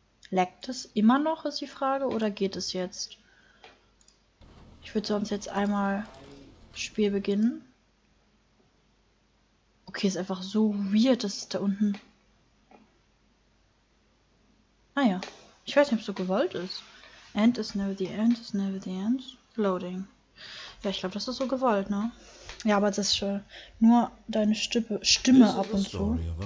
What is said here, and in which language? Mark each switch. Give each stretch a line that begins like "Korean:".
German: Laggt es immer noch, ist die Frage, oder geht es jetzt? Ich würde sonst jetzt einmal Spiel beginnen. Okay, ist einfach so weird, dass es da unten... Naja, ich weiß nicht, ob es so gewollt ist.
English: End is never the end, is never the end. Loading.
German: Ja, ich glaube, das ist so gewollt, ne? Ja, aber das ist nur deine Stimme ab und zu.